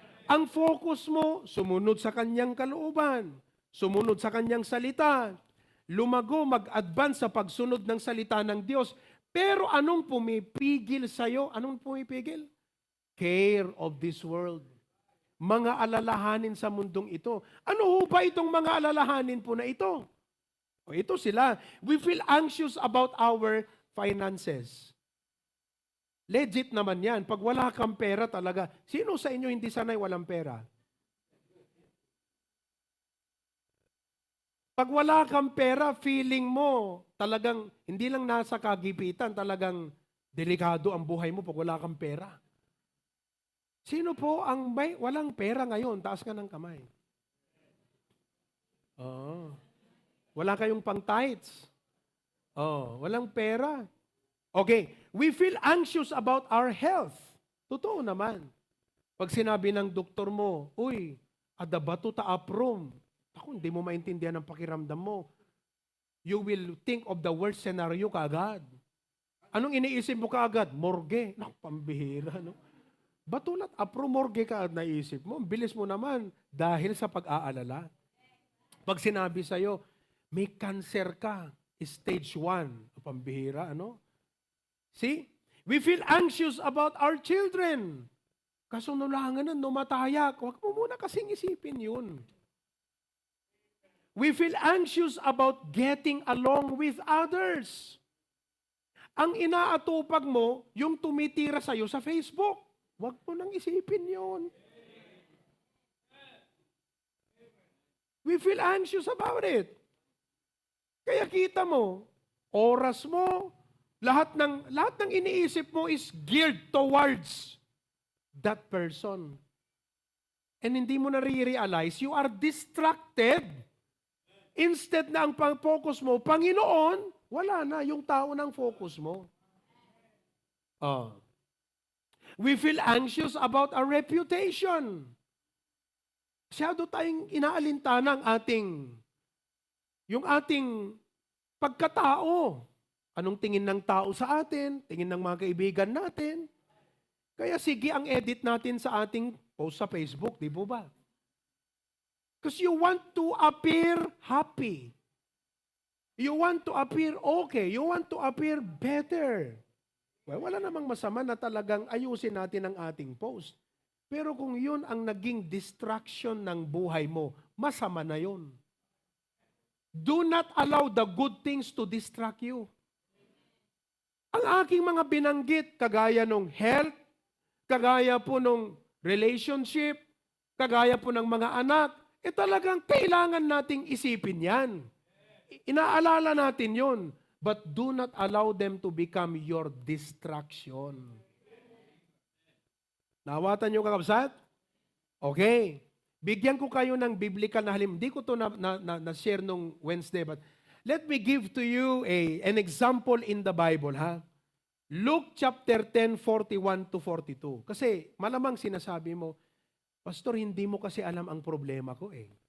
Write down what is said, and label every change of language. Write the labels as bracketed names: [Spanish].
[Filipino] Ang focus mo, sumunod sa kanyang kalooban, sumunod sa kanyang salita, lumago, mag-advance sa pagsunod ng salita ng Diyos. Pero anong pumipigil sa'yo? Anong pumipigil? [English] Care of this world. [Filipino] Mga alalahanin sa mundong ito. Ano ho ba itong mga alalahanin po na ito? O ito sila. [English] We feel anxious about our finances. [Filipino] Legit naman yan. Pag wala kang pera talaga, sino sa inyo hindi sanay walang pera? Pag wala kang pera, feeling mo talagang, hindi lang nasa kagipitan, talagang delikado ang buhay mo pag wala kang pera. Sino po ang may walang pera ngayon? Taas ka ng kamay. Oo. Wala kayong pang-tithes. Oh, walang pera. [English] Okay, we feel anxious about our health. [Filipino] Totoo naman. Pag sinabi ng doktor mo, [Iloko] uy, ada bato ta aprom. [Filipino] Ako, hindi mo maintindihan ang pakiramdam mo. [English] You will think of the worst scenario kaagad. [Filipino] Anong iniisip mo kaagad? Morgue. Naku, pambihira, no? Batulat, morgue ka at naisip mo. Bilis mo naman dahil sa pag-aalala. Pag sinabi sa'yo, may cancer ka, stage 1. Pambihira, ano? See? [English] We feel anxious about our children. Kasunulangan na, numatayak. [Filipino] Huwag mo muna kasing isipin yun. [English] We feel anxious about getting along with others. [Filipino] Ang inaatupag mo, yung tumitira sa'yo sa Facebook. Huwag mo nang isipin yun. [English] We feel anxious about it. [Filipino] Kaya kita mo, oras mo, lahat ng iniisip mo [English] is geared towards that person. And [Filipino] hindi mo na [English] realize, you are distracted. [Filipino] Instead na ang focus mo, Panginoon, wala na yung tao ng focus mo. [English] We feel anxious about our reputation. [Filipino] Masyado tayong inaalintana yung ating pagkatao. Anong tingin ng tao sa atin, tingin ng mga kaibigan natin. Kaya sige ang edit natin sa ating post sa Facebook, di po ba? [English] Because you want to appear happy. You want to appear okay. You want to appear better. [Filipino] Well, wala namang masama na talagang ayusin natin ang ating post. Pero kung yun ang naging distraction ng buhay mo, masama na yun. [English] Do not allow the good things to distract you. [Filipino] Ang aking mga binanggit, kagaya ng health, kagaya po ng relationship, kagaya po ng mga anak, talagang kailangan nating isipin yan. Inaalala natin yun. [English] But do not allow them to become your distraction. [Filipino] Nawatan niyo kakabsat? Okay. Bigyan ko kayo ng biblical na halimbawa. Hindi ko ito na-share nung [English] Wednesday, but let me give to you an example in the Bible, ha? [Filipino] Luke chapter 10, 41 to 42. Kasi malamang sinasabi mo, Pastor, hindi mo kasi alam ang problema ko eh.